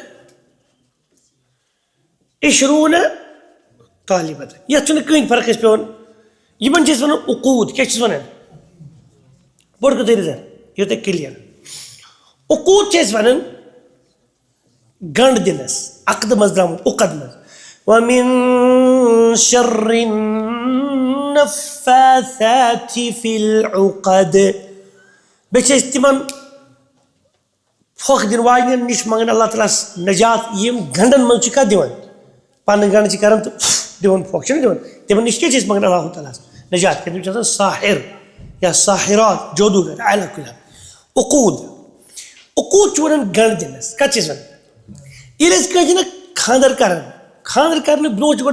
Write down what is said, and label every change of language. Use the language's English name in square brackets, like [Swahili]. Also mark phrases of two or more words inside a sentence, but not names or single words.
[Kashmiri] اِشروٗنہ طالِبن یَتھ چھُنہٕ کٕہٕنۍ فرق اَسہِ پیٚوان یِمن چھِ أسۍ وَنان عقوٗد کیٛاہ چھِس وَنان پوٚر کٔرِو تُہۍ نظر یہِ تۄہہِ کٕلیر عقوٗد چھِ أسۍ وَنان گنٛڈ دِنس عقدٕ منٛز درٛامُت عقد منٛز [Arabic] وَمِن شَرِّ النَّفَّاثَاتِ فِي الْعُقَدِ [Kashmiri] بیٚیہِ چھِ أسۍ تِمن پھۄکھ دِنہٕ واجنٮ۪ن نِش منٛگان اللہ تعالیٰ ہس نجات یِم گنٛڈن منٛز چھِ کَتھ دِوان پنٕنۍ گنٛڈ چھِ کران تہٕ دِوان پھۄکھ چھِنہ دِوان تِمن نِش کیٛاہ چھِ أسۍ منٛگان اللہ تعالیٰ ہس نجات کیٛازِ تِم چھِ آسان ساحر یا ساحرات جودوٗگر [Arabic] علیٰ کُلہِ عقوٗد [Kashmiri] عقوٗد چھُ وَنان گنٛڈ دِنس کَتھ چھِ أسۍ وَنان ییٚلہِ أسۍ کٲنٛسہِ چھِنہ خانٛدر کران خانٛدر کرنہٕ برونٛہہ چھِ گۄڈٕ